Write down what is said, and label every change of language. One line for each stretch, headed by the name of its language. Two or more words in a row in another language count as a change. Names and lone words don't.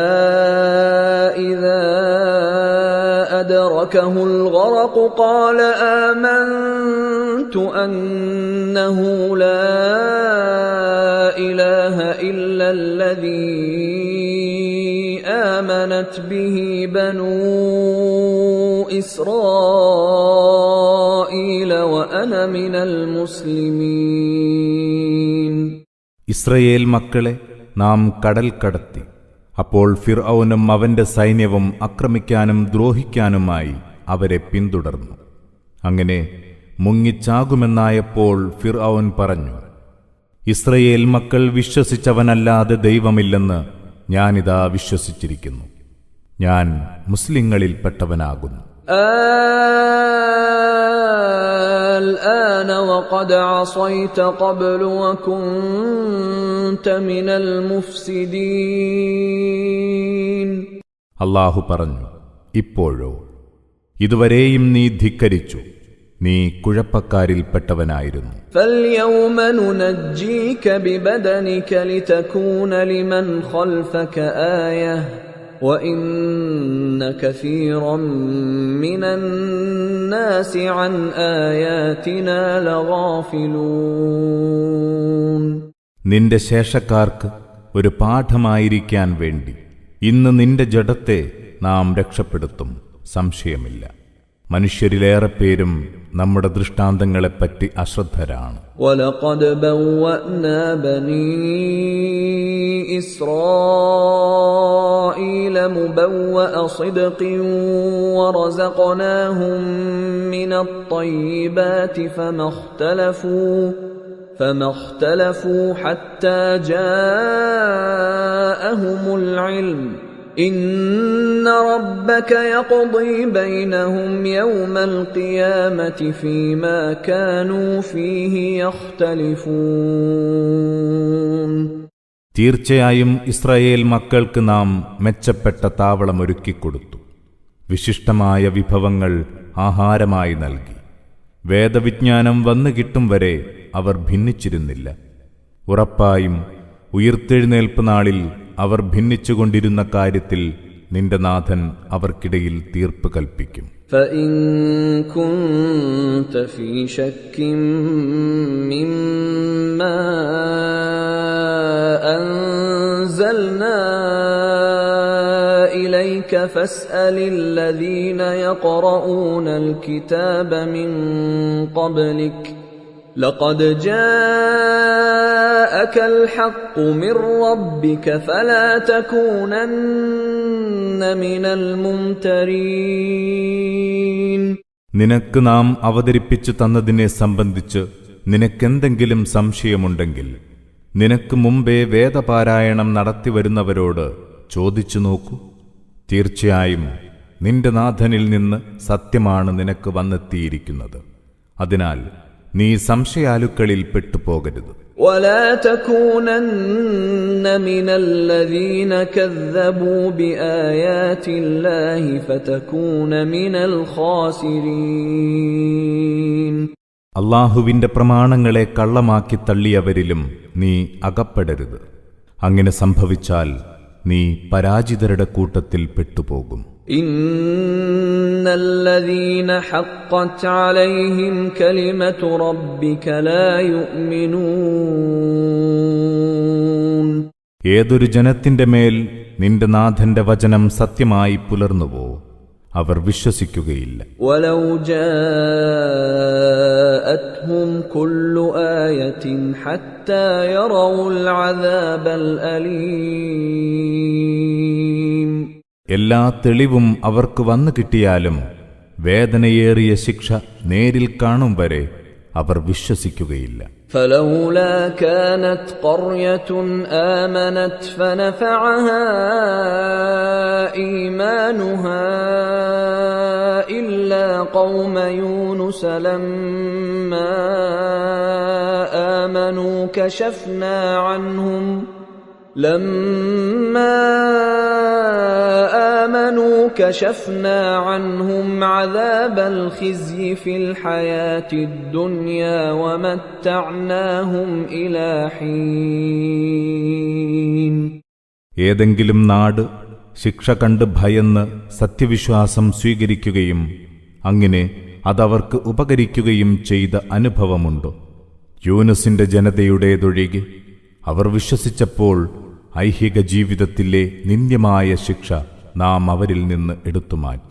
Arabic: إذا أدركه الغرق قال آمنت أنه لا إله إلا الذي آمنت به بنو إسرائيل وأنا من المسلمين.
Malayalam: ഇസ്രയേൽ മക്കളെ നാം കടൽ കടത്തി. അപ്പോൾ ഫിർഔനും അവന്റെ സൈന്യവും ആക്രമിക്കാനും ദ്രോഹിക്കാനുമായി അവരെ പിന്തുടർന്നു. അങ്ങനെ മുങ്ങിച്ചാകുമെന്നായപ്പോൾ ഫിർഔൻ പറഞ്ഞു, ഇസ്രയേൽ മക്കൾ വിശ്വസിച്ചവനല്ലാതെ ദൈവമില്ലെന്ന് ഞാനിതാ വിശ്വസിച്ചിരിക്കുന്നു. ഞാൻ മുസ്ലിങ്ങളിൽപ്പെട്ടവനാകുന്നു.
Arabic: الآن وقد عصيت قبل وكنت من المفسدين.
Malayalam: അല്ലാഹു പറഞ്ഞു, ഇപ്പോഴോ? ഇതുവരെയും നീ ധിക്കരിച്ചു, നീ കുഴപ്പക്കാരിൽപ്പെട്ടവനായിരുന്നു.
Arabic: فاليوم ننجيك ببدنك لتكون لمن خلفك آية وإن كثيرا من الناس عن آياتنا لغافلون.
Malayalam: നിന്റെ ശേഷക്കാർക്ക് ഒരു പാഠമായിരിക്കാൻ വേണ്ടി ഇന്ന് നിന്റെ ജഡത്തെ നാം രക്ഷപ്പെടുത്തും, സംശയമില്ല. മനുഷ്യരിലേറെ പേരും നമ്മുടെ ദൃഷ്ടാന്തങ്ങളെപ്പറ്റി അശ്രദ്ധരാണ്.
Arabic: وَلَقَدْ بَوَّأْنَا بَنِي إِسْرَائِيلَ مُبَوَّأَ صِدْقٍ وَرَزَقْنَاهُم مِّنَ الطَّيِّبَاتِ فَمَا اخْتَلَفُوا حَتَّى جَاءَهُمُ الْعِلْمُ إِنَّ رَبَّكَ يَقْضِي بَيْنَهُمْ يَوْمَ الْقِيَامَةِ فِيمَا كَانُوا فِيهِ يَخْتَلِفُونَ.
Malayalam: തീർച്ചയായും ഇസ്രായേൽ മക്കൾക്ക് നാം മെച്ചപ്പെട്ട താവളമൊരുക്കിക്കൊടുത്തു. വിശിഷ്ടമായ വിഭവങ്ങൾ ആഹാരമായി നൽകി. വേദവിജ്ഞാനം വന്നു കിട്ടും വരെ അവർ ഭിന്നിച്ചിരുന്നില്ല. ഉറപ്പായും ഉയിർത്തെഴുന്നേൽപ്പ് നാളിൽ അവർ ഭിന്നിച്ചുകൊണ്ടിരുന്ന കാര്യത്തിൽ നിന്റെ നാഥൻ അവർക്കിടയിൽ തീർപ്പ് കൽപ്പിക്കും.
Arabic: فَإِن كُنتَ فِي شَكٍّ مِّمَّا أَنزَلْنَا إِلَيْكَ فَاسْأَلِ الَّذِينَ يَقْرَؤُونَ الْكِتَابَ مِن قَبْلِكَ لَقَدْ جَاءَكَ الْحَقُّ مِن رَّبِّكَ فَلَا تَكُونَنَّ مِنَ الْمُمْتَرِينَ.
Malayalam: നിനക്ക് നാം അവതരിപ്പിച്ചു തന്നതിനെ സംബന്ധിച്ച് നിനക്കെന്തെങ്കിലും സംശയമുണ്ടെങ്കിൽ നിനക്ക് മുമ്പേ വേദപാരായണം നടത്തിവരുന്നവരോട് ചോദിച്ചു നോക്കൂ. തീർച്ചയായും നിന്റെ നാഥനിൽ നിന്ന് സത്യമാണ് നിനക്ക് വന്നെത്തിയിരിക്കുന്നത്. അതിനാൽ നീ സംശയാലുക്കളിൽ പെട്ടുപോകരുത്.
Arabic: وَلَا تَكُونَنَّ مِنَ الَّذِينَ كَذَّبُوا بِآيَاتِ اللَّهِ فَتَكُونَ مِنَ الْخَاسِرِينَ.
Malayalam: അല്ലാഹുവിന്റെ പ്രമാണങ്ങളെ കള്ളമാക്കി തള്ളിയവരിലും നീ അകപ്പെടരുത്. അങ്ങനെ സംഭവിച്ചാൽ നീ പരാജിതരുടെ കൂട്ടത്തിൽ പെട്ടുപോകും.
Arabic: إِنَّ الَّذِينَ حَقَّتْ عَلَيْهِمْ كَلِمَةُ رَبِّكَ لَا يُؤْمِنُونَ.
Malayalam: ഏതൊരു ജനത്തിന്റെ മേൽ നിന്റെ നാഥന്റെ വചനം സത്യമായി പുലർന്നുവോ അവർ വിശ്വസിക്കുകയില്ല.
Arabic: وَلَوْ جَاءَتْهُمْ كُلُّ آيَةٍ حَتَّى يَرَوُا الْعَذَابَ الْأَلِيمَ.
Malayalam: എല്ലാ തെളിവും അവർക്ക് വന്നു കിട്ടിയാലും വേദനയേറിയ ശിക്ഷ നേരിൽ കാണും വരെ അവർ വിശ്വസിക്കുകയില്ല.
Arabic: فَلَوْلَا كَانَتْ قَرْيَةٌ آمَنَتْ فَنَفَعَهَا إِيمَانُهَا إِلَّا قَوْمَ يُونُسَ لَمَّا آمَنُوا كشفنا عنهم عذاب الخزي في الحياة الدنيا ومتعناهم إلى حين.
Malayalam: ഏതെങ്കിലും നാട് ശിക്ഷ കണ്ട് ഭയന്ന് സത്യവിശ്വാസം സ്വീകരിക്കുകയും അങ്ങനെ അതവർക്ക് ഉപകരിക്കുകയും ചെയ്ത അനുഭവമുണ്ടോ? യൂനുസിന്റെ ജനതയുടേതൊഴികെ അവർ വിശ്വസിച്ചപ്പോൾ ഐഹിക ജീവിതത്തിലെ നിന്ദ്യമായ ശിക്ഷ നാം അവരിൽ നിന്ന് എടുത്തുമാറ്റി.